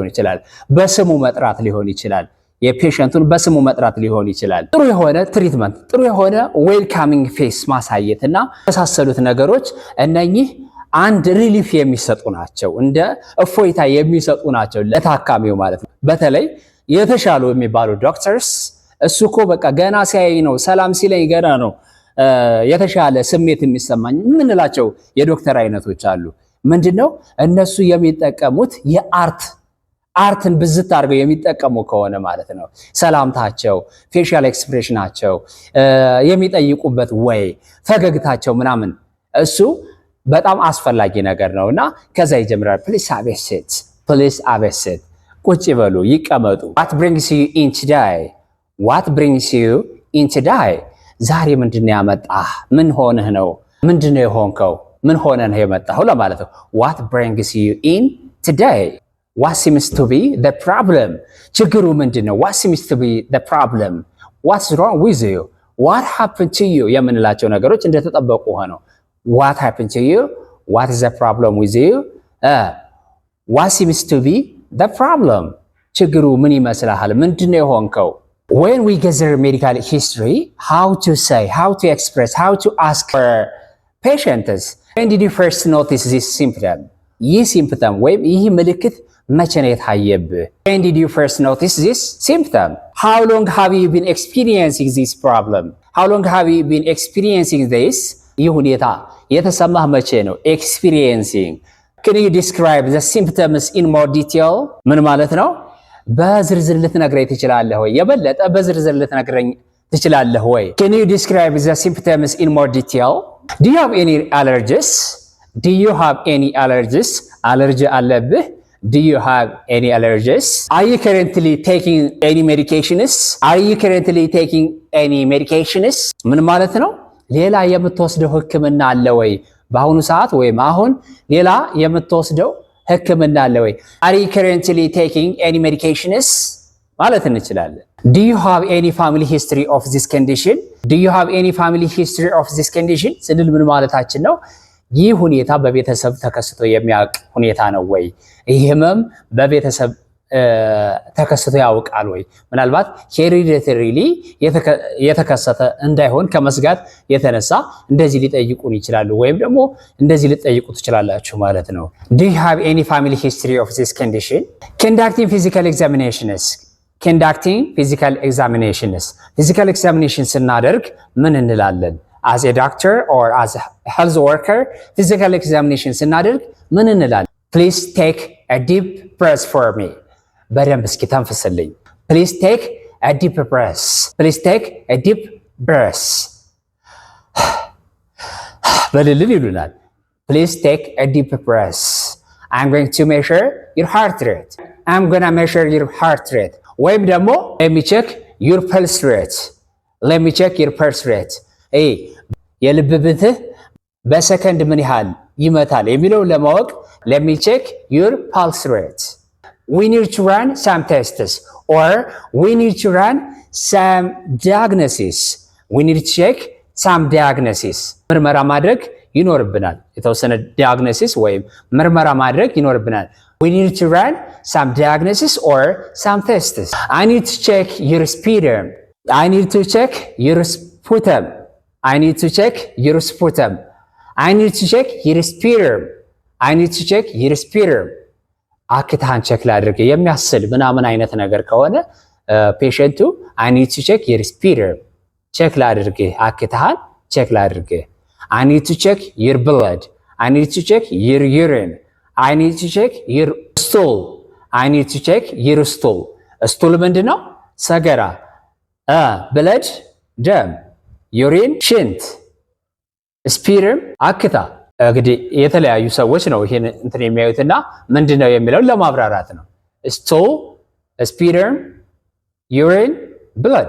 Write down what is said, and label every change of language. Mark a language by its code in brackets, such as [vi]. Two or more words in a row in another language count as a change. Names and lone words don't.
[am] ይችላል፣ በስሙ መጥራት ሊሆን ይችላል፣ የፔሸንቱን በስሙ መጥራት ሊሆን ይችላል፣ ጥሩ የሆነ ትሪትመንት፣ ጥሩ የሆነ [en] welcoming face [am] ማሳየትና የመሳሰሉት ነገሮች እነኚህ አንድ ሪሊፍ የሚሰጡ ናቸው፣ እንደ እፎይታ የሚሰጡ ናቸው ለታካሚው ማለት ነው። በተለይ የተሻሉ የሚባሉ ዶክተርስ እሱ እኮ በቃ ገና ሲያይ ነው ሰላም ሲለኝ ገና ነው የተሻለ ስሜት የሚሰማኝ ምንላቸው የዶክተር አይነቶች አሉ። ምንድነው እነሱ የሚጠቀሙት የአርትን ብዝት አድርገው የሚጠቀሙ ከሆነ ማለት ነው ሰላምታቸው፣ ፌሻል ኤክስፕሬሽናቸው፣ የሚጠይቁበት ወይ ፈገግታቸው ምናምን እሱ በጣም አስፈላጊ ነገር ነውና ከዛ ይጀምራል። [en] please have a seat, [am] please have a seat ቁጭ በሉ ይቀመጡ። [en] what brings you in today? What brings you in today? [am] ዛሬ ምንድነው ያመጣህ? ምን ሆነህ ነው? ምንድነው የሆንከው? ምን ሆነህ ነው የመጣኸው ለማለት ነው። [en] What brings you in today? What seems to be the problem? [am] ችግሩ ምንድነው? [en] What seems to be the problem? What's wrong with you? What happened to you? [am] የምንላቸው ነገሮች እንደተጠበቁ ሆነው [en] What happened to you? What is the problem with you? What seems to be the problem? [am] ችግሩ ምን ይመስልሃል? ምንድነው የሆንከው? [en] When we gather medical history, how to say, how to express, how to ask for patients. When did you first notice this symptom? [am] ይህ symptom ወይም ይህ ምልክት መቼ ነው የታየብህ? [en] When did you first notice this symptom? How long have you been experiencing this problem? How long have you been experiencing this? [am] ይህ ሁኔታ የተሰማህ መቼ ነው? [en] Experiencing. Can you describe the symptoms in more detail? [am] ምን ማለት ነው? በዝርዝር ልትነግረኝ ትችላለህ ወይ? የበለጠ በዝርዝር ልትነግረኝ ትችላለህ ወይ? [en] Can you describe the symptoms in more detail? Do you have any allergies? Do you have any allergies? [am] Allergy አለብህ? [en] Do you have any allergies? Are you currently taking any medications? Are you currently taking any medications? [am] ምን ማለት ነው? ሌላ የምትወስደው ህክምና አለ ወይ? በአሁኑ ሰዓት ወይም አሁን ሌላ የምትወስደው ህክምና አለ ወይ? [en] Are you currently taking any medications? [am] ማለት እንችላለን። [en] Do you have any family history of this condition? Do you have any family history of this condition? [am] ስንል ምን ማለታችን ነው? ይህ ሁኔታ በቤተሰብ ተከስቶ የሚያውቅ ሁኔታ ነው ወይ? ይህ ህመም በቤተሰብ ተከስቶ ያውቃል ወይ? ምናልባት ሄሪዲተሪሊ የተከሰተ እንዳይሆን ከመስጋት የተነሳ እንደዚህ ሊጠይቁን ይችላሉ፣ ወይም ደግሞ እንደዚህ ሊጠይቁ ትችላላችሁ ማለት ነው። [en] Do you have any family history of this condition? Conducting physical examinations. Physical examination [am] ስናደርግ ምን እንላለን? [en] As a doctor or as a health worker, physical examination [am] ስናደርግ ምን እንላለን? [en] Please take a deep breath for me. [am] በደንብ እስኪ ተንፍስልኝ። [en] Please take a deep breath. Please take a deep breath. [am] በልልል ይሉናል። [en] Please take a deep breath. I'm going to measure your heart rate. I'm gonna measure your heart rate. [am] ወይም ደግሞ [en] let me check your pulse rate. Let me check your pulse rate. [am] የልብ ምትህ በሰከንድ ምን ያህል ይመታል የሚለውን ለማወቅ [en] let me check your pulse rate. We need to run some tests or we need to run some diagnosis. We need to check some diagnosis. [am] ምርመራ ማድረግ ይኖርብናል። የተወሰነ diagnosis ወይም ምርመራ ማድረግ ይኖርብናል። [en] We need to run some diagnosis or some tests. I need to check your sputum. I need to check your sputum. I need to check your sputum. I need to check your sputum. I need to check your sputum. [am] አክታን ቼክ ላድርግ የሚያስል ምናምን አይነት ነገር ከሆነ ፔሸንቱ [en] I need to check your sputum. [am] ቼክ ላድርግ አክታን ቼክ ላድርግ. [en] I need to check your blood. I need to check your urine. I need to check your stool. I need to check your stool. [am] stool ምንድነው? ሰገራ፣ blood ደም፣ urine ሽንት፣ sputum አክታ። እንግዲህ የተለያዩ ሰዎች ነው ይሄን እንትን የሚያዩትና ምንድነው የሚለው ለማብራራት ነው። [en] stool, sputum, urine, blood.